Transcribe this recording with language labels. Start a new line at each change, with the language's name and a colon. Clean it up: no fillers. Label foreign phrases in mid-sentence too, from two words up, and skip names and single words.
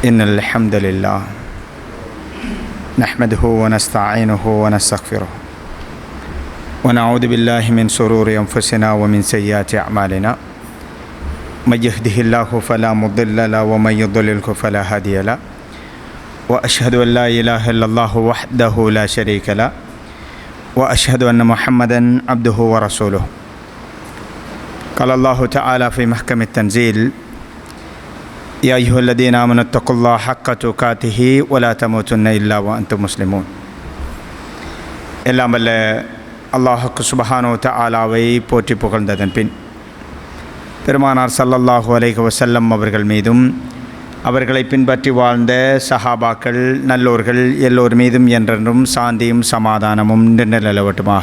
Arabic: إن الحمد لله نحمده ونستعينه ونستغفره ونعوذ بالله من شرور أنفسنا ومن سيئات أعمالنا من يهده الله فلا مضل له ومن يضلله فلا هادي له وأشهد أن لا إله إلا الله وحده لا شريك له وأشهد أن محمدا عبده ورسوله. قال الله تعالى في محكم التنزيل: يا أيها الذين آمنوا اتقوا الله حق تقاته ولا تموتن إلا وأنتم مسلمون.
Tamil: எல்லாம் வல்ல அல்லாஹ்வுக்கு சுப்ஹானஹு தஆலாவை போற்றி புகழ்ந்ததன் பின் பெருமானார்
Arabic: صلى الله عليه وسلم
Tamil: அவர்கள் மீதும் அவர்களை பின்பற்றி வாழ்ந்த சஹாபாக்கள் நல்லோர்கள் எல்லோர் மீதும் என்றென்றும் சாந்தியும் சமாதானமும் நிலவட்டுமாக.